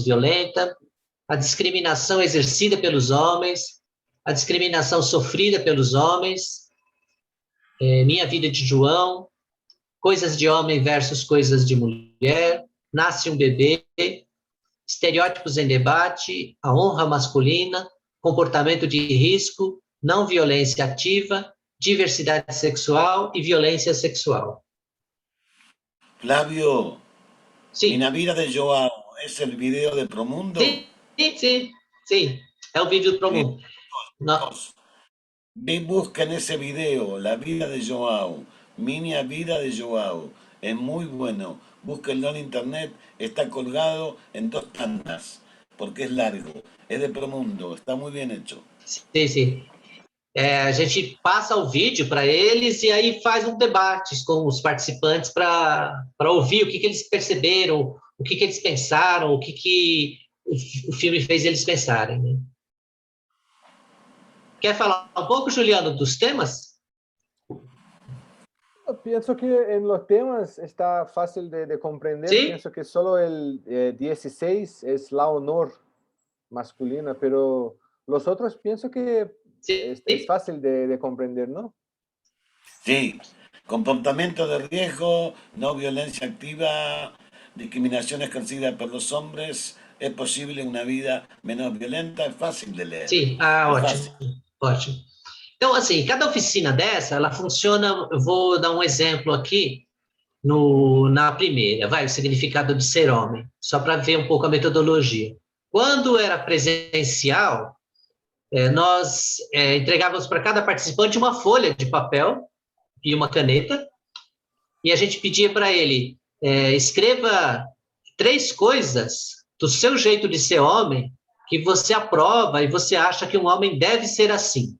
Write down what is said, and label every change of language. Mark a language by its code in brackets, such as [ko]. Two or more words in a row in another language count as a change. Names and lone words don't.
[pt] violenta, a discriminação exercida pelos homens, a discriminação sofrida pelos homens, Minha Vida de João, Coisas de Homem versus Coisas de Mulher, Nasce um Bebê, Estereótipos em Debate, A Honra Masculina, Comportamento de Risco, Não Violência Ativa, Diversidade Sexual e Violência Sexual. Flavio, Sim, [es] Minha Vida de Joao, ¿es el video de Promundo? [pt] sim, sim, sim. É o vídeo do [es] Listo, [pt] Promundo. No- [es] chicos. Ve y busquen ese video, La Vida de Joao, Minha Vida de Joao. Es muy bueno. Búsquenlo en internet, está colgado en 2 tandas, porque es largo. Es de Promundo, está muy bien hecho. [pt] Sim, sim. A gente passa o vídeo para eles e aí faz um debate com os participantes para ouvir o que eles perceberam, o que eles pensaram, que o filme fez eles pensarem. Né? Quer falar um pouco, Juliano, dos temas? [es] Yo pienso que en los temas está fácil de comprender. [pt] Sim, [es] Pienso que solo el 16 es la honor masculina, pero los otros pienso que es [pt] sim, [es] fácil de comprender, ¿no? Sí, comportamiento de riesgo, no violencia activa, discriminación ejercida por los hombres, es posible una vida menos violenta, es fácil de leer, [pt] sim. Ah, [es] es [pt] ótimo, [es] fácil. [pt] ótimo. Então, assim, cada oficina dessa, ela funciona, eu vou dar um exemplo aqui, na primeira, vai, o significado de ser homem, só para ver um pouco a metodologia. Quando era presencial, nós entregávamos para cada participante uma folha de papel e uma caneta, e a gente pedia para ele, escreva 3 coisas do seu jeito de ser homem que você aprova e você acha que um homem deve ser assim.